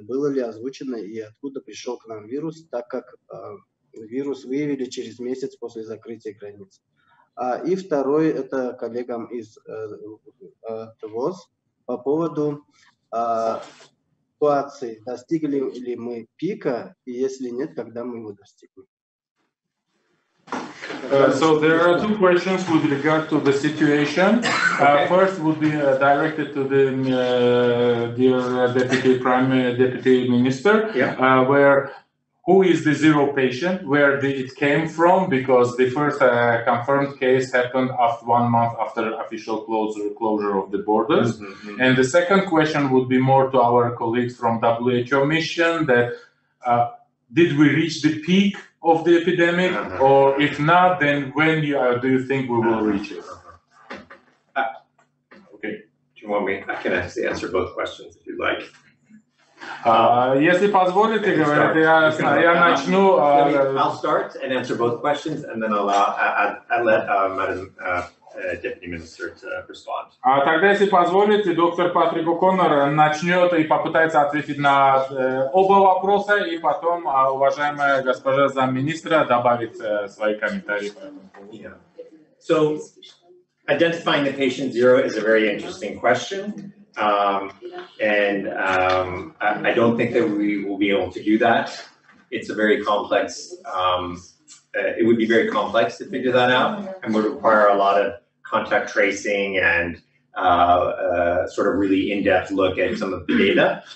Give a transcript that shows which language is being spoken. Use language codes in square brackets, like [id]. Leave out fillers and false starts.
[ru] Было ли озвучено и откуда пришел к нам вирус, так как вирус выявили через месяц после закрытия границ. И второй – это коллегам из ТВОЗ по поводу ситуации, достигли ли мы пика, и если нет, когда мы его достигнем. [en] So there are 2 questions with regard to the situation. First would be directed to the dear Deputy Minister, where who is the 0 patient, where it came from, because the first confirmed case happened after 1 month after official closure of the borders. Mm-hmm. And the second question would be more to our colleagues from WHO mission, that did we reach the peak of the epidemic, or if not, then when do you think we will reach it? Okay. Do you want me? I can actually answer both questions if you'd like. [ru] Если позволите, говорят, я начну. [en] I'll start and answer both questions, and then I'll let Madam Deputy Minister to respond. [ru] Тогда, если позволите, доктор Патрик О'Коннор начнет и попытается ответить на оба вопроса, и потом уважаемая госпожа замминистра добавит свои комментарии по этому поводу. [en] So, identifying the patient 0 is a very interesting question. I don't think that we will be able to do that. It's a very complex, it would be very complex to figure that out, and would require a lot of contact tracing and sort of really in-depth look at some of the data.